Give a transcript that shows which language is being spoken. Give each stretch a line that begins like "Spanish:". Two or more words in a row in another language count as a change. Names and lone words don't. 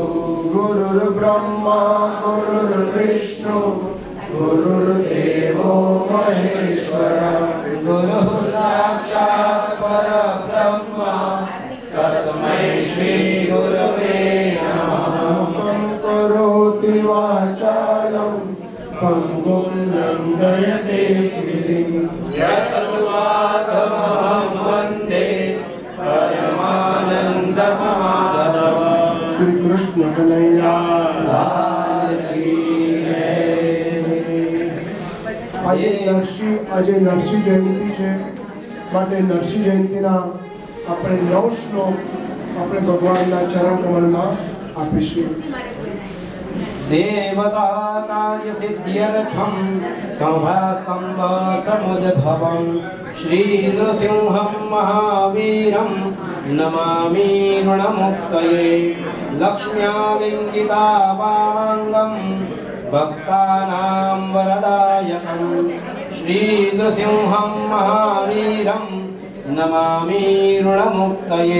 Sanskrit: गुरुर्ब्रह्मा गुरुर्विष्णु गुरुर्देवो महेश्वरः गुरुः साक्षात् परब्रह्म तस्मै श्री गुरवे नमः। करोति वाचालं पंगुं लंघयते गिरिं यत्कृपातमहं वन्दे परमानन्दमाधवम्।
Hindi: श्री कृष्ण कन्हैया लाल की जय।
Gujarati: આજે નરસિંહ જયંતિ છે માટે નરસિંહ જયંતિના આપણે 9 શ્લોક આપણે ભગવાનના ચરણ કમલમાં આપીશું।
Sanskrit: देवता कार्य सिद्ध्यर्थं सौभास्तंभ समुद्भवं श्री नृसिंहं महावीरं नमामि ऋणमुक्तये। लक्ष्म्यालिङ्गितावामाङ्गं भक्तानां वरदायकं श्री नृसिंहं महावीरं नमामि ऋणमुक्तये।